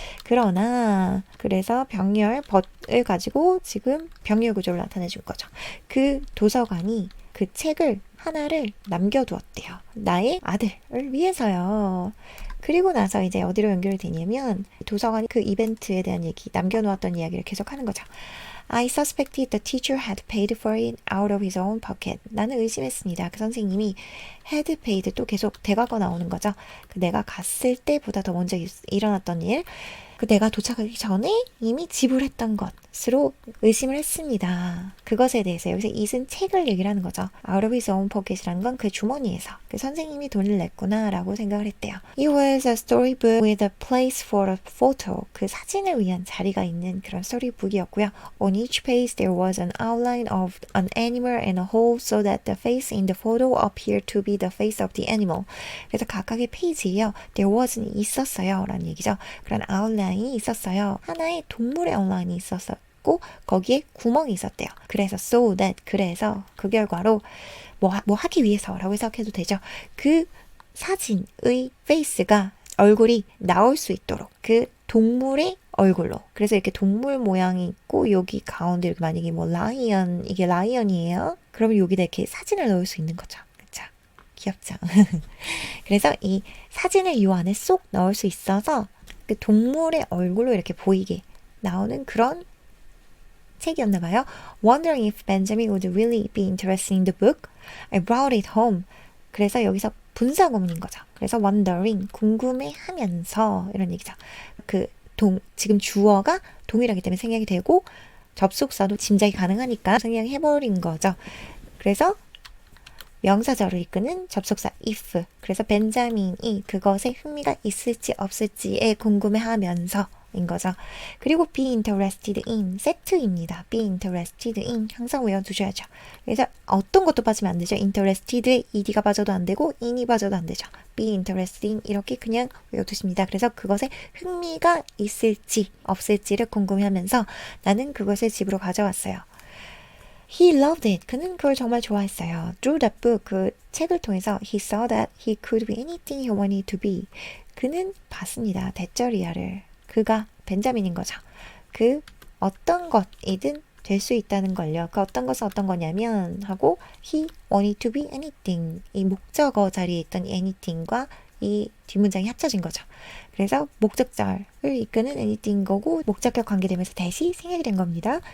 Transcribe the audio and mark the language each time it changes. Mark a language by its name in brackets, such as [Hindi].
[Korean] 그러나 그래서 병렬 but을 가지고 지금 병렬 구조를 나타내 준 거죠. 그 도서관이 그 책을 하나를 남겨두었대요. 나의 아들을 위해서요. 그리고 나서 이제 어디로 연결이 되냐면 도서관이 그 이벤트에 대한 얘기, 남겨놓았던 이야기를 계속하는 거죠. [English] I suspected the teacher had paid for it out of his own pocket. [Korean] 나는 의심했습니다. 그 선생님이 [English] had paid [Korean] 또 계속 대과거 나오는 거죠. 내가 갔을 때보다 더 먼저 일어났던 일, 내가 도착하기 전에 이미 지불했던 것으로 의심을 했습니다. 그것에 대해서 여기서 it은 책을 얘기를 하는 거죠. [English] Out of his own pocket [Korean] 이라는 건 그 주머니에서 그 선생님이 돈을 냈구나 라고 생각을 했대요. [English] It was a storybook with a place for a photo. [Korean] 그 사진을 위한 자리가 있는 그런 스토리북이었고요. [English] On each page there was an outline of an animal and a hole so that the face in the photo appeared to be the face of the animal. [Korean] 그래서 각각의 페이지에요. [English] There was [Korean] 는 있었어요 라는 얘기죠. 그런 outline 이 있었어요. 하나의 동물의 온라인이 있었고 거기에 구멍이 있었대요. 그래서 [English] so that [Korean] 그래서 그 결과로 뭐 하기 위해서라고 해석해도 되죠. 그 사진의 페이스가 얼굴이 나올 수 있도록 그 동물의 얼굴로. 그래서 이렇게 동물 모양이 있고 여기 가운데 이렇게 만약에 뭐 라이언 이게 라이언이에요. 그러면 여기다 이렇게 사진을 넣을 수 있는 거죠. 그렇죠? 귀엽죠? 그래서 이 사진을 이 안에 쏙 넣을 수 있어서 그 동물의 얼굴로 이렇게 보이게 나오는 그런 책이었나 봐요. [English] Wondering if Benjamin would really be interested in the book, I brought it home. [Korean] 그래서 여기서 분사구문인 거죠. 그래서 wondering, 궁금해하면서 이런 얘기죠. 지금 주어가 동일하기 때문에 생략이 되고 접속사도 짐작이 가능하니까 생략해버린 거죠. 그래서 명사절을 이끄는 접속사 if. 그래서 벤자민이 그것에 흥미가 있을지 없을지에 궁금해하면서 인 거죠. 그리고 [English] be interested in [Korean] 세트입니다. be interested in 항상 외워두셔야죠. 그래서 어떤 것도 빠지면 안 되죠. interested에 ed가 빠져도 안 되고 in이 빠져도 안 되죠. [English] be interested in [Korean] 이렇게 그냥 외워두십니다. 그래서 그것에 흥미가 있을지 없을지를 궁금해하면서 나는 그것을 집으로 가져왔어요. [English] He loved it. [Korean] 그는 그걸 정말 좋아했어요. [English] Through that book, [Korean] 그 책을 통해서 [English] he saw that he could be anything he wanted to be. [Korean] 그는 봤습니다. 대절이야를. 그가 벤자민인 거죠. 그 어떤 것이든 될 수 있다는 걸요. 그 어떤 것은 어떤 거냐면 하고 [English] he wanted to be anything. [Korean] 이 목적어 자리에 있던 anything과 이 뒷문장이 합쳐진 거죠. 그래서 목적절을 이끄는 anything 거고 목적격 관계되면서 대시 생략이 된 겁니다.